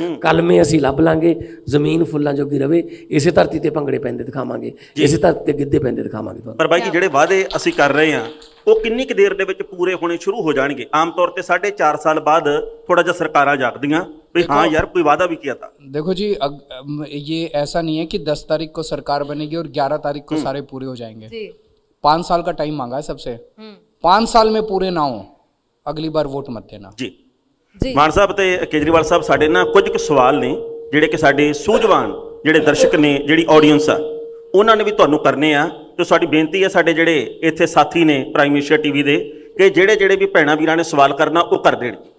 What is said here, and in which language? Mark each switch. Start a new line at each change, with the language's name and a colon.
Punjabi: ਕਲਮੇ ਅਸੀਂ ਲੱਭ ਲਾਂਗੇ, ਜ਼ਮੀਨ ਫੁੱਲਾਂ ਜੋਗੀ ਰਵੇ, ਇਸੇ ਧਰਤੀ ਤੇ ਭੰਗੜੇ ਪੈਂਦੇ ਦਿਖਾਵਾਂਗੇ, ਇਸੇ ਧਰਤੀ ਤੇ ਗਿੱਧੇ ਪੈਂਦੇ ਦਿਖਾਵਾਂਗੇ ਤੁਹਾਨੂੰ। ਪਰ ਬਾਈ ਜੀ, ਜਿਹੜੇ ਵਾਅਦੇ ਅਸੀਂ ਕਰ ਰਹੇ ਹਾਂ ਉਹ ਕਿੰਨੀ ਕੁ ਦੇਰ ਦੇ ਵਿੱਚ ਪੂਰੇ ਹੋਣੇ ਸ਼ੁਰੂ ਹੋ ਜਾਣਗੇ? ਆਮ ਤੌਰ ਤੇ 4.5 ਸਾਲ ਬਾਅਦ ਥੋੜਾ ਜਿਹਾ ਸਰਕਾਰਾਂ ਜਾਗਦੀਆਂ
Hindi: भी हाँ यार कोई वादा भी किया था। देखो जी, ये ऐसा नहीं है कि 10 तारीख को सरकार बनेगी और 11 तारीख को सारे पूरे हो जाएंगे। 5 साल का टाइम मांगा है सबसे। 5 साल में पूरे ना हो, अगली बार वोट मत देना जी।
Punjabi: ਮਾਨ ਸਾਹਿਬ ਤੇ ਕੇਜਰੀਵਾਲ ਸਾਹਿਬ, ਸਾਡੇ ਨਾ ਕੁਝ ਕੁ ਸਵਾਲ ਨੇ ਜਿਹੜੇ ਕਿ ਸਾਡੇ ਸੂਝਵਾਨ ਜਿਹੜੇ ਦਰਸ਼ਕ ਨੇ, ਜਿਹੜੀ ਆਡੀਅנס ਆ, ਉਹਨਾਂ ਨੇ ਵੀ ਤੁਹਾਨੂੰ ਕਰਨੇ ਆ। ਤੇ ਸਾਡੀ ਬੇਨਤੀ ਹੈ ਸਾਡੇ ਜਿਹੜੇ ਇੱਥੇ ਸਾਥੀ ਨੇ ਪ੍ਰਾਈਮ ਏਸ਼ੀਆ ਟੀਵੀ ਦੇ, ਕਿ ਜਿਹੜੇ ਵੀ ਭੈਣਾਂ ਵੀਰਾਂ ਨੇ ਸਵਾਲ ਕਰਨਾ ਉਹ ਕਰ ਦੇਣ।